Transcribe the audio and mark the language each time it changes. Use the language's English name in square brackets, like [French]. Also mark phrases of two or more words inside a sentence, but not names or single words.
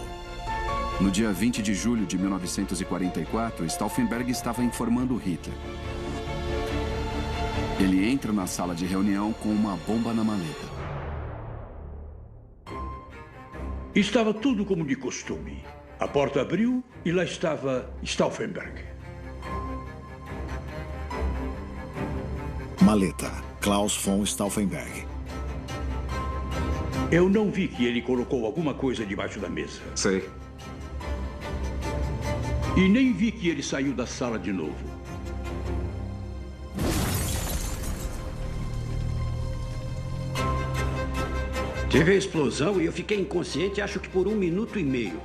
[Portuguese] No dia 20 de julho de 1944, Stauffenberg estava informando Hitler. Ele entra na sala de reunião com uma bomba na maleta. Estava tudo como de costume. A porta abriu e lá estava Stauffenberg. Maleta. Klaus von Stauffenberg. Eu não vi que ele colocou alguma coisa debaixo da mesa. Sei. E nem vi que ele saiu da sala de novo. Tive a explosão e eu fiquei inconsciente, acho que por 1 minuto e meio.